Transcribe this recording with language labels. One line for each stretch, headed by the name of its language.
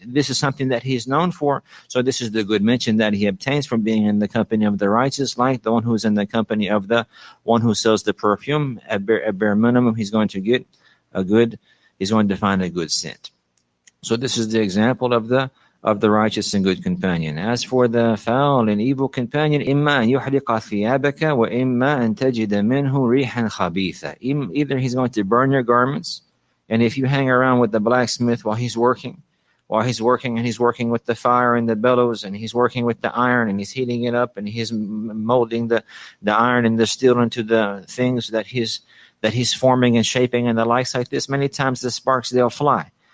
English: This is something that he's known for. So this is the good mention that he obtains from being in the company of the righteous, like the one who's in the company of the one who sells the perfume. At bare minimum, he's going to get he's going to find a good scent. So this is the example of the righteous and good companion. As for the foul and evil companion,
Arabic: إِمَّا أَن يُحْرِقَ ثِيَابَكَ وَإِمَّا أَن تَجِدَ مِنْهُ رِيحًا خَبِيثًا.
English: Either he's going to burn your garments, and if you hang around with the blacksmith while he's working and he's working with the fire and the bellows, and he's working with the iron, and he's heating it up, and he's molding the iron and the steel into the things that he's forming and shaping and the likes like this, many times the sparks, they'll fly.